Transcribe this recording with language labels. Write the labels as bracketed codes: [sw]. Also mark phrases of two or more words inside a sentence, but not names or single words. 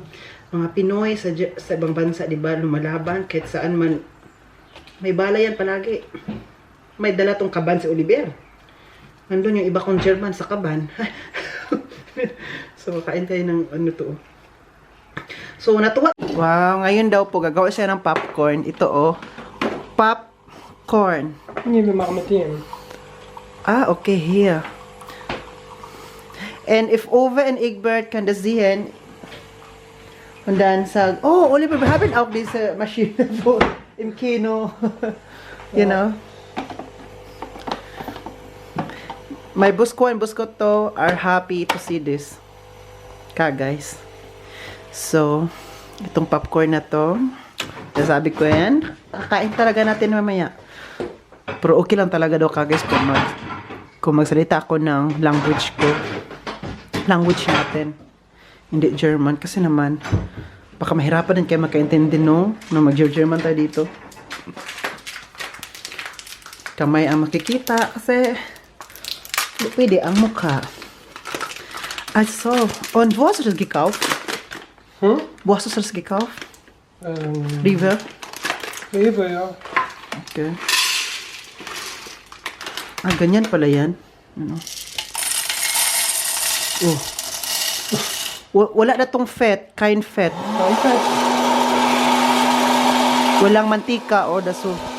[tl] Mga Pinoy sa ibang bansa, di ba, lumalaban kahit saan man. May bala yan palagi. May dala tong kaban si Oliver. Nandun yung iba kong German sa kaban. So, kain tayo ng ano to. So, natuwa. Wow, ngayon daw po, gagawa siya ng popcorn. Ito, oh. Popcorn. [de] Nee, wir machen mit dem. Okay, hier. [en] And if [de] Ove and Egbert kann das sehen, und dann sagen, oh, Oliver, wir haben auch diese Maschine im Kino. [en] You know? My Busko and Buskoto are happy to see this. Guys. [tl] So, itong popcorn na to, sabi ko yan, kakain talaga natin mamaya. Pero okay lang talaga daw guys kung magsalita ako ng language natin. Hindi German. Kasi naman, baka mahirapan din kayo makaintindi, no? No, mag-German tayo dito. Kamay ang makikita kasi hindi pwede ang mukha. [de] Also, und wo hast du das gekauft? Wo hast du das gekauft? Rewe? Rewe, ja. [tl] Okay. Ganyan pala yan. Ano? Oh. Wala na tong fat, kein fat. Walang mantika o daso.